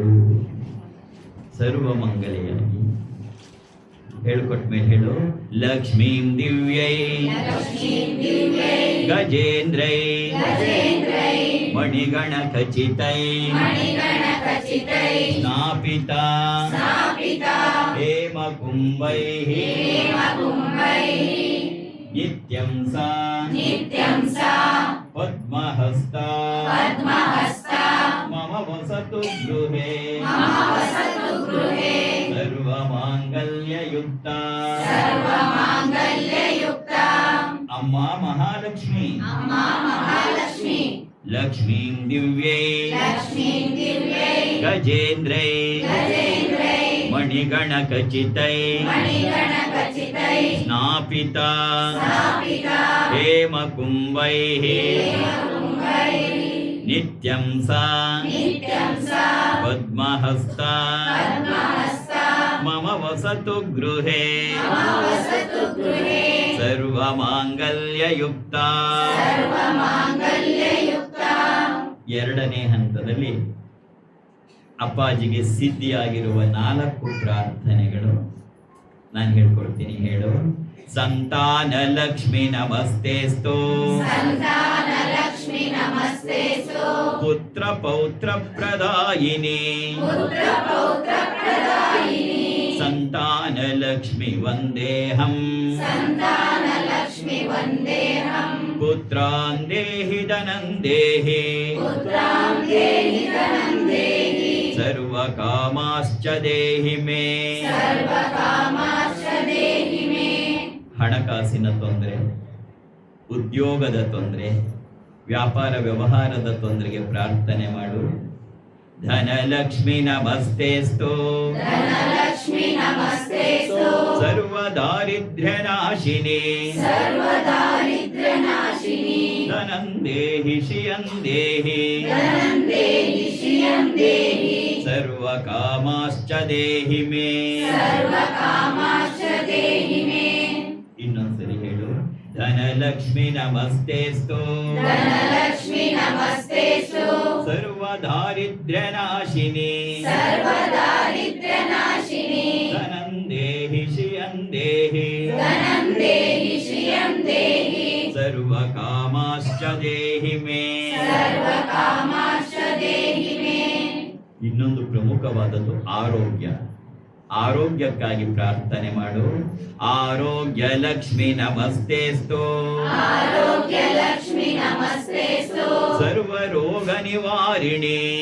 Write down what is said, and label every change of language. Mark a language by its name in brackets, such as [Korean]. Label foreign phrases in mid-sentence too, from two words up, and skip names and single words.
[Kannada] ಸರ್ವ ಮಂಗಲೆಯಾಗಿ ಹೇಳ್ಕೊಟ್ಟ ಮೇಲೆ ಹೇಳು. [Sanskrit] ಲಕ್ಷ್ಮೀಂ ದಿವ್ಯೈ ಗಜೇಂದ್ರೈ ಮಣಿಗಣ ಖಚಿತೈ ಸ್ನಾಪಿತಾ ಹೇಮ ಕುಂಭೈ ನಿತ್ಯಂ ಸಾ ಪದ್ಮಹಸ್ತಾ ಮಮ ವಸತು ಗೃಹೇ ಸರ್ವಮಾಂಗಲ್ಯಯುಕ್ತ. ಅಮ್ಮ ಮಹಾಲಕ್ಷ್ಮಿ ಲಕ್ಷ್ಮೀಂ ದಿವ್ಯೈ ಗಜೇಂದ್ರೈ ಮಣಿಗಣ ಖಚಿತೈ ಸ್ನಾಪಿತಾ ಹೇಮ ಕುಂಭೈ ನಿತ್ಯಂ ಸಾ ಪದ್ಮಹಸ್ತಾ ಮಮ ವಸತು ಗೃಹೇ ಸರ್ವಮಾಂಗಲ್ಯಯುಕ್ತ. [Kannada] ಎರಡನೇ ಹಂತದಲ್ಲಿ ಅಪ್ಪಾಜಿಗೆ ಸಿದ್ಧಿಯಾಗಿರುವ 4 ಪ್ರಾರ್ಥನೆಗಳು ನಾನು ಹೇಳ್ಕೊಡ್ತೀನಿ. [Sanskrit] ಹೇಳು. ಸಂತಾನ ಲಕ್ಷ್ಮಿ ನಮಸ್ತೆಸ್ತು ಪುತ್ರ ಪೌತ್ರ ಪ್ರದಾಯಿನಿ ಸಂತಾನ ಲಕ್ಷ್ಮಿ ವಂದೇಹಂ ಪುತ್ರಾನ್ ದೇಹಿ ಧನಂ ದೇಹಿ ಸರ್ವ ಕಾಮಾಶ್ಚ ದೇಹಿ ಮೇ. [Kannada] ಹಣಕಾಸಿನ ತೊಂದರೆ, ಉದ್ಯೋಗದ ತೊಂದರೆ, ವ್ಯಾಪಾರ ವ್ಯವಹಾರದ ತೊಂದರೆಗೆ ಪ್ರಾರ್ಥನೆ ಮಾಡು. [Sanskrit] ಧನಲಕ್ಷ್ಮಿ ನಮಸ್ತೆಸ್ತು सर्वदारिद्र्यनाशिनी धनं देहि श्रियं देहि सर्वकामाश्च देहि मे [Kannada] ಇನ್ನೊಂದ್ಸರಿ ಹೇಳು [Sanskrit] ಧನಲಕ್ಷ್ಮಿ ನಮಸ್ತೆಸ್ತು ಸರ್ವದಾರಿದ್ರ್ಯನಾಶಿನಿ ಧನಂ ದೇಹಿ ಶ್ರಿಯಂ ದೇಹಿ ಸರ್ವಕಾಮಾಶ್ಚ ದೇಹಿ ಮೇ [Kannada] ಇನ್ನೊಂದು ಪ್ರಮುಖವಾದದ್ದು ಆರೋಗ್ಯ. ಆರೋಗ್ಯಕ್ಕಾಗಿ ಪ್ರಾರ್ಥನೆ ಮಾಡು. [Sanskrit] ಆರೋಗ್ಯ ಲಕ್ಷ್ಮಿ ನಮಸ್ತೆಸ್ತು ಸರ್ವ ರೋಗ ನಿವಾರಿಣಿ